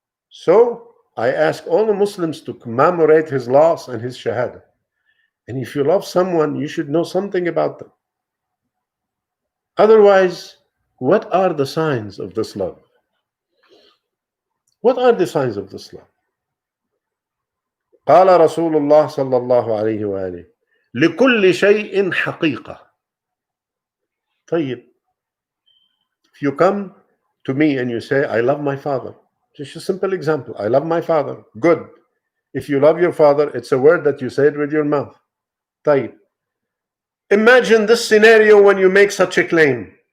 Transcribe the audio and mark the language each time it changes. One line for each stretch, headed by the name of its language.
English: So I ask all the Muslims to commemorate his loss and his shahada. And if you love someone, you should know something about them. Otherwise, what are the signs of this love? What are the signs of this love?
Arabic: قال رسول الله صلى الله عليه وآله لكل شيء حقيقة.
English: طيب, if you come to me and you say, I love my father, just a simple example, I love my father, good. If you love your father, it's a word that you say it with your mouth. طيب, imagine this scenario when you make such a claim.